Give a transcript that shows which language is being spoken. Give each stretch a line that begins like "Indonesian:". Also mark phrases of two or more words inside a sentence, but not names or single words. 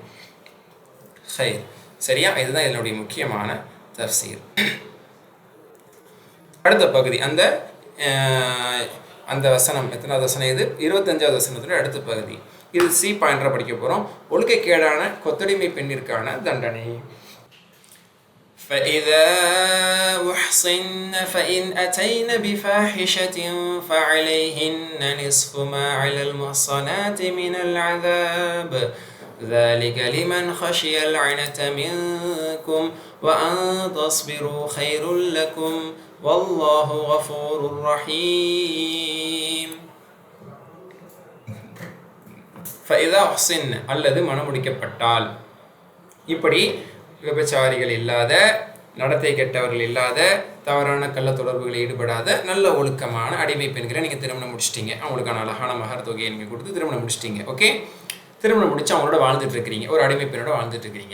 Tamil: சரியா? இதுதான் இதனுடைய முக்கியமான தஃசீர். அடுத்த பகுதி அந்த வசனம் எத்தனாவது வசனம்? இது 25வது வசனத்தில் அடுத்த பகுதி. இது சி பாயிண்டராக படிக்க போகிறோம். ஒழுக்கக்கேடான கொத்தடிமை பெண்ணிற்கான தண்டனை.
Arabic: فإذا أحصن فإن أتين بفاحشة فعليهن نصف ما على المحصنات من العذاب ذلك لمن خشي العنة منكم وأن تصبروا خير لكم والله غفور رحيم. فإذا أحصن
Tamil: அல்லது மணமுடிக்கப்பட்டால், இப்படி விபச்சாரிகள் இல்லாத, நடத்தை கெட்டவர்கள் இல்லாத, தவறான கள்ள தொடர்புகளில் ஈடுபடாத நல்ல ஒழுக்கமான அடிமை பெண்களை நீங்கள் திருமணம் முடிச்சிட்டீங்க. அவங்களுக்கான அழகான மகர் தொகையை நீங்கள் கொடுத்து திருமணம் முடிச்சிட்டீங்க. ஓகே, திருமணம் முடிச்சு அவங்களோட வாழ்ந்துட்டு இருக்கிறீங்க, ஒரு அடிமை பெண்ணோட வாழ்ந்துட்டு இருக்கிறீங்க.